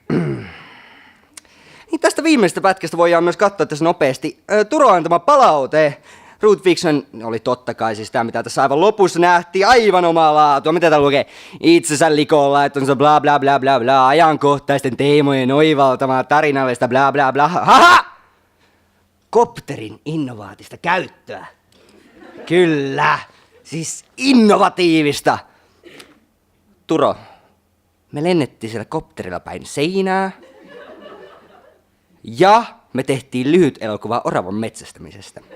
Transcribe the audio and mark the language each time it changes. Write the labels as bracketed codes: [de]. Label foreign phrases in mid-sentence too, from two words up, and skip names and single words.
[fi] Niin tästä viimeisestä pätkästä voidaan myös katsoa tässä nopeasti. Turo antama palaute. Root Fiction oli totta kai siis tämä, mitä tässä aivan lopussa nähtiin, aivan omaa laatua. Mitä täällä lukee? Itsensä likoon laittonsa bla bla bla bla bla, ajankohtaisten teemojen oivaltamaa tarinallista bla bla bla. Haha! Kopterin innovaatista käyttöä. Kyllä, siis innovatiivista. Turo, me lennettiin siellä kopterilla päin seinää. Ja me tehtiin lyhyt elokuva oravan metsästämisestä.